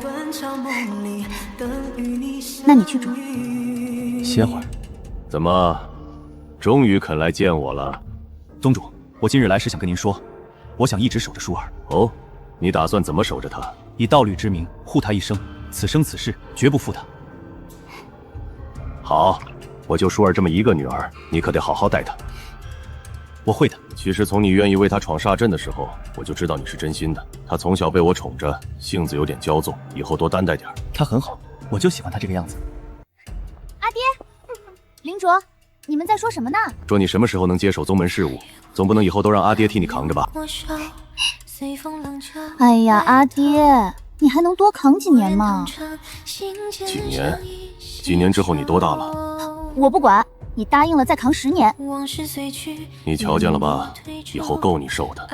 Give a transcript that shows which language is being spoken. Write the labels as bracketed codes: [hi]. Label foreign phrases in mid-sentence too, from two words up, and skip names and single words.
[zh] 那你去煮。歇會兒。怎麼，終於肯來見我了？宗主，我今日來是想跟您說，我想一直守着舒兒。哦，你打算怎麼守着她？以道侶之名護她一生，此生此世絕不負她。好，我就舒兒這麼一個女兒，你可得好好待她。我會的。其實從你願意為她闖煞陣的時候，我就知道你是真心的。她從小被我寵着，性子有點驕縱，以後多擔待點。她很好，我就喜歡她這個樣子。阿爹，林卓，你們在說什麼呢？說你什麼時候能接手宗門事務，總不能以後都讓阿爹替你扛着吧？哎呀，阿爹，你還能多扛幾年嗎？几年？几年之後你多大了？我不管，你答應了再扛10年。你瞧見了吧？以後夠你受的。